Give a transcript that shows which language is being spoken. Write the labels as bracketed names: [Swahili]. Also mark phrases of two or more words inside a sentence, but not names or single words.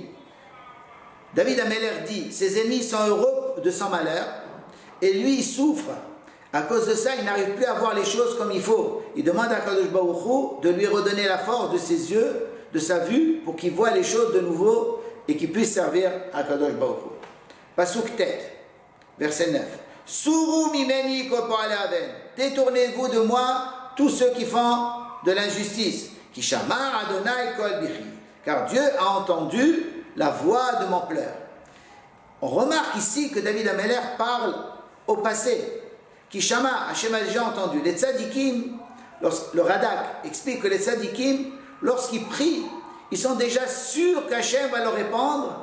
[French] David Ameler dit, ses ennemis sont heureux de son malheur, et lui il souffre. À cause de ça, il n'arrive plus à voir les choses comme il faut. Il demande à [Hebrew] קדוש ברוך הוא [French] de lui redonner la force de ses yeux, de sa vue, pour qu'il voie les choses de nouveau et qu'il puisse servir à [Hebrew] קדוש ברוך הוא. פסוק ט, [French] verset 9. [Hebrew] סורו ממני כל פועלי און. [French] Détournez-vous de moi, tous ceux qui font de l'injustice. [Hebrew] כי שמע ה' קול בכיי. [French] Car Dieu a entendu la voix de mon pleur. On remarque ici que David Ameler parle au passé. [Hebrew] כי שמע, [French] Hachem a déjà entendu. Les tzadikim, le Radak explique que les tzadikim, lorsqu'ils prient, ils sont déjà sûrs qu'Hachem va leur répondre.